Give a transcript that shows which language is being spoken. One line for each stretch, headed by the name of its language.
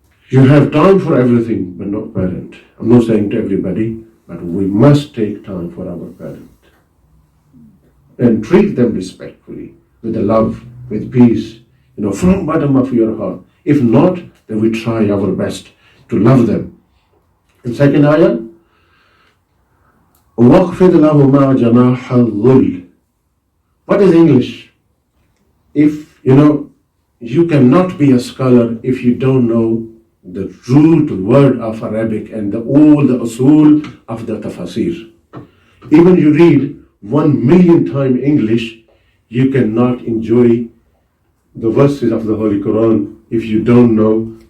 English: You have time for everything, but not parent. I'm not saying to everybody, but we must take time for our parent. And treat them respectfully, with the love, with peace, from bottom of your heart. If not, then we try our best to love them. And second ayah,
Arabic: وَاخْفِضْ لَهُمَا جَنَاحَ الظُّلِّ.
English: What is English? If, you cannot be a scholar if you don't know the root word of Arabic and all the usul of the tafsir. Even you read 1 million times English, you cannot enjoy the verses of the Holy Quran if you don't know